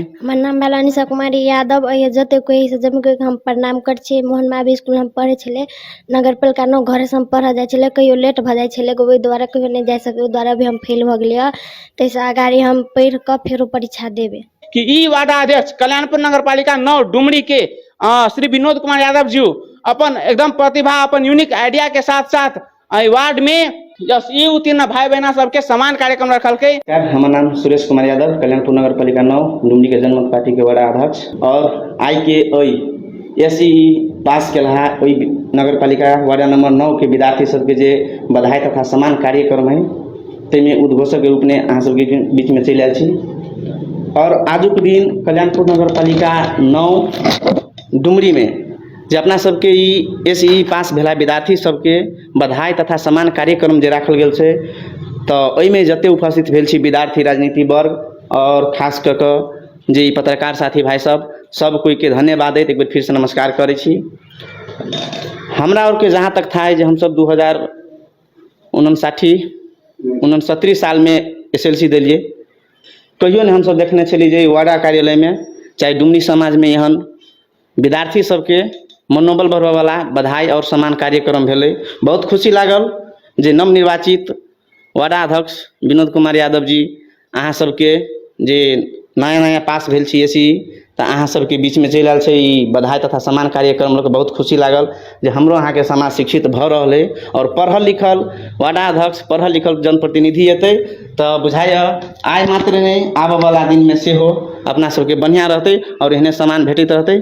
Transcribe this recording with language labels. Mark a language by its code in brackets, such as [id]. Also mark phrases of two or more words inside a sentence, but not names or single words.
[mai] हमर नाम भेल अनिशा कुमारी यादव, जते कोई से जम के हम प्रणाम कर छी। मोहन मावी स्कूल हम पढ़े छले, नगर पालिका नो घर से हम पढ़ा जाय छले, कहियो लेट भ जाय छले, ओहि द्वारा कहियो नहीं जाय सके, ओहि द्वारा भी हम फेल भ गेलिए, तैसे आगारी हम पढ़ क फेरो परीक्षा देबे। कि ई वार्ड अध्यक्ष कल्याणपुर नगर पालिका 9 डुमरी के श्री विनोद कुमार यादव जी अपन एकदम प्रतिभा, अपन [en] unique idea [mai] के साथ साथ वार्ड में ई उत्तीर्ण भाई बहना सबके समान कार्यक्रम रखल के। हमार नाम सुरेश कुमार यादव, कल्याणपुर नगर पालिका 9 डुमरी के जनमत पार्टी के वार्ड अध्यक्ष, और आई के एसई पास के नगर पालिका वार्ड नंबर 9 के विद्यार्थी सबके जे बधाई तथा समान कार्यक्रम है तेमें उद्घोषक के रूप में अहाँ सबके बीच में चल आयल छी। और आजुक दिन कल्याणपुर नगर पालिका 9 डुमरी में जे अपना सबके एसई पास भेला विद्यार्थी सबके बधाई तथा समान कार्यक्रम जे राखल गेल छै, तो ओहिमे जते उपस्थित भेल छी विद्यार्थी राजनीति वर्ग और खास कऽ कऽ जे पत्रकार साथी भाई सब कोई के धन्यवाद दैत एक बेर फिर से नमस्कार करै छी। हमरा और के जहाँ तक था है जे हम सब 2059 साल में SLC दिलिए, कहियो नहीं हम सब देखने छली जे वार्ड कार्यालय में चाहे डुमरी समाज में एहन विद्यार्थी सबके मनोबल बढ़ावे वाला बधाई और सम्मान कार्यक्रम भेले। बहुत खुशी लागल जे नवनिर्वाचित वार्ड अध्यक्ष विनोद कुमार यादव जी अहाँ सबके जे नया नया पास भेल छी एसी, तो अहाँ सबके बीच में चल आयल छै ई बधाई तथा सम्मान कार्यक्रम लोग बहुत खुशी लागल जे हमरो अहाँ के समाज शिक्षित भ रहल है और पढ़ल लिखल वार्ड अध्यक्ष पढ़ल लिखल जनप्रतिनिधि एतै तो बुझाय आय मात्र नहीं आबऽ वाला दिन में सेहो अपना सबके बढ़िया रहते और एहने सम्मान भेटैत रहते।